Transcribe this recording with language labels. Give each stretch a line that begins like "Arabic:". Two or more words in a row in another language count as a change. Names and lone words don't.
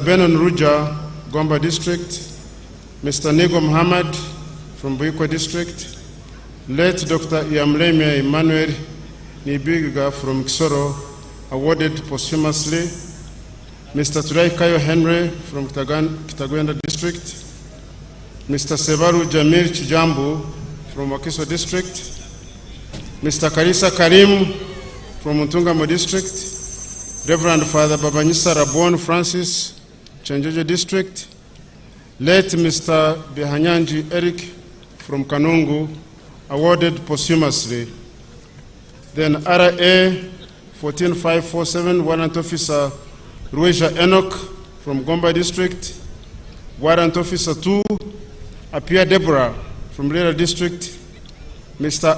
English: Benon Ruja, Gomba District, Mr. Nigo Muhammad from Buikwe District, late Dr. Iamlemia Emmanuel Nibiga from Kisoro, awarded posthumously, Mr. Turai Kayo Henry from Kitagwenda District, Mr. Sebaru Jamil Chijambu from Wakiso District, Mr. Karisa Karim from Mutungamo District, Reverend Father Babanyisa Rabon Francis, Chanjojo District, late Mr. Bihanyanji Eric from Kanungu, awarded posthumously. Then RA 14547, Warrant Officer Rueja Enoch from Gomba District, Warrant Officer 2, Apia Deborah from Lera District, Mr.